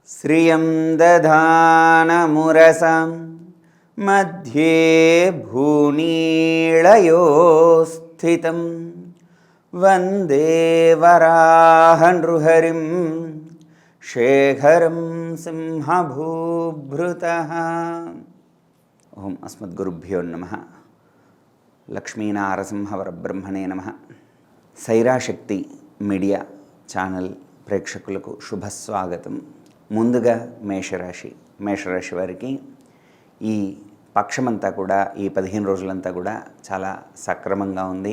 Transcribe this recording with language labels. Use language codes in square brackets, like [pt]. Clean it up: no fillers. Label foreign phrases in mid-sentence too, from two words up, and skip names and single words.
[sa] ह्रियं दधानमुरसं मध्ये भूनीळयो स्थितं वन्दे वराहनृहरिं शेखरं सिंहभूभृतः। ओम अस्मद्गुरुभ्यो नमः। లక్ష్మీనారసింహవరబ్రహ్మణే నమః. [te] సైరాశక్తి మీడియా ఛానల్ ప్రేక్షకులకు శుభస్వాగతం. ముందుగా మేషరాశి వారికి ఈ పక్షమంతా కూడా, ఈ 15 రోజులంతా కూడా చాలా సక్రమంగా ఉంది.